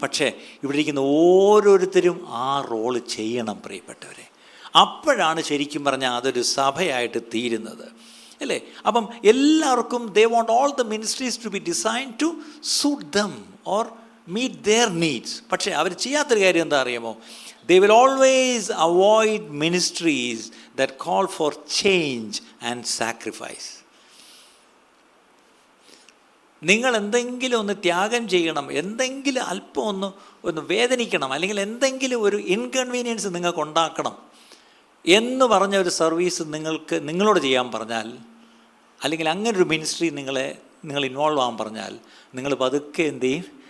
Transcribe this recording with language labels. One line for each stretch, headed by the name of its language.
Malayalam: പക്ഷേ ഇവിടെ ഇരിക്കുന്ന ഓരോരുത്തരും ആ റോള് ചെയ്യണം പ്രിയപ്പെട്ടവരെ. അപ്പോഴാണ് ശരിക്കും പറഞ്ഞാൽ അതൊരു സഭയായിട്ട് തീരുന്നത്, അല്ലേ? അപ്പം എല്ലാവർക്കും
English: They want all the ministries to be design to suit them or meet their needs.
Malayalam: പക്ഷേ അവർ ചെയ്യാത്തൊരു കാര്യം എന്താ അറിയാമോ?
English: They will always avoid ministries that call for change and sacrifice.
Malayalam: നിങ്ങൾ എന്തെങ്കിലും ഒന്ന് ത്യാഗം ചെയ്യണം, എന്തെങ്കിലും അല്പം ഒന്ന് വേദനിക്കണം, അല്ലെങ്കിൽ എന്തെങ്കിലും ഒരു ഇൻകൺവീനിയൻസ് നിങ്ങൾക്ക് ഉണ്ടാക്കണം എന്ന് പറഞ്ഞ ഒരു സർവീസ് നിങ്ങളോട് ചെയ്യാൻ പറഞ്ഞാൽ, അല്ലെങ്കിൽ അങ്ങനെ ഒരു മിനിസ്ട്രി നിങ്ങൾ ഇൻവോൾവ് ആകാൻ പറഞ്ഞാൽ, നിങ്ങൾ പതുക്കെ എന്ത് ചെയ്യും?